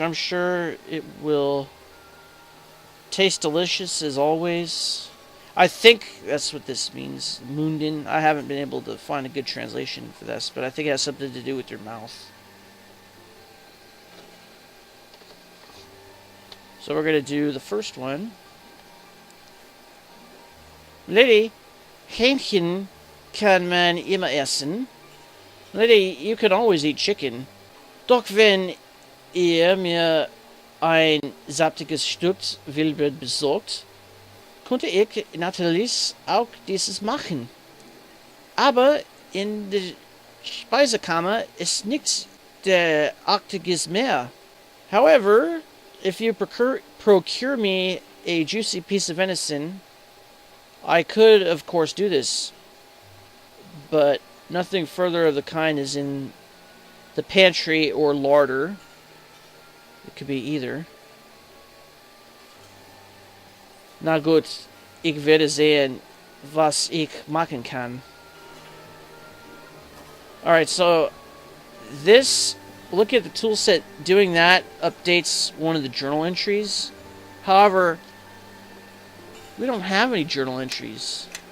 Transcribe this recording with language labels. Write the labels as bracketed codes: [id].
[en] I'm sure it will taste delicious as always. I think that's what this means, Munden. I haven't been able to find a good translation for this, but I think it has something to do with your mouth. So we're going to do the first one. [de] Lady, Hähnchen kann man immer essen. [en] Lady, you can always eat chicken. [de] Doch wenn ihr mir ein saftiges Stück Wildbret besorgt, könnte ich natürlich auch dieses machen. Aber in der Speisekammer ist nichts derartiges mehr. [en] However, if you procure me a juicy piece of venison, I could, of course, do this. But nothing further of the kind is in the pantry or larder. It could be either. [de] Na gut, ich werde sehen, was ich machen kann. [en] Alright, so this, look at the tool set, doing that updates one of the journal entries. However, we don't have any journal entries.